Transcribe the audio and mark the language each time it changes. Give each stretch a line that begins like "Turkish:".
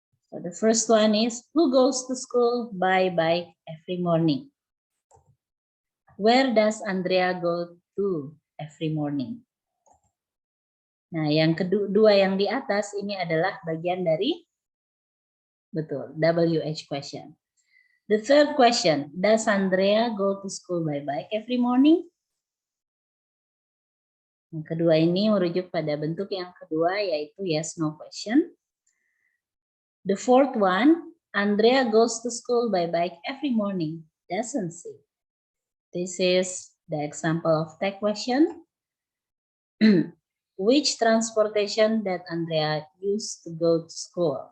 English: So the first one is, who goes to school by bike every morning? Where does Andrea go to every morning?
Indonesian: Nah, yang kedua yang di atas ini adalah bagian dari betul WH question.
English: The third question, does Andrea go to school by bike every morning?
Indonesian: Yang kedua ini merujuk pada bentuk yang kedua yaitu yes no question.
English: The fourth one, Andrea goes to school by bike every morning. doesn't see. This is the example of tag question. Which transportation that Andrea used to go to school?